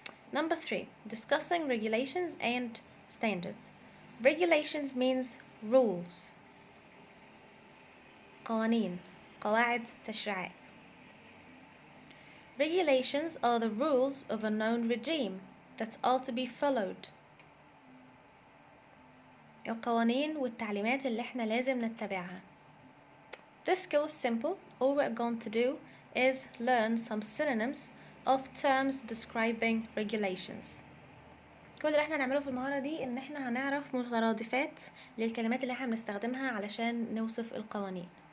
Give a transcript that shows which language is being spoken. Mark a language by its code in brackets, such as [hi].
[en] Number 3, discussing regulations and standards. Regulations means rules. [ar] قوانين, قواعد, تشريعات. [en] Regulations are the rules of a known regime that are to be followed. [ar] القوانين والتعليمات اللي احنا لازم نتبعها. [en] This skill is simple. All we're going to do is learn some synonyms of terms describing regulations. [ar] كل اللي احنا هنعمله في المهارة دي ان احنا هنعرف مترادفات للكلمات اللي احنا بنستخدمها علشان نوصف القوانين.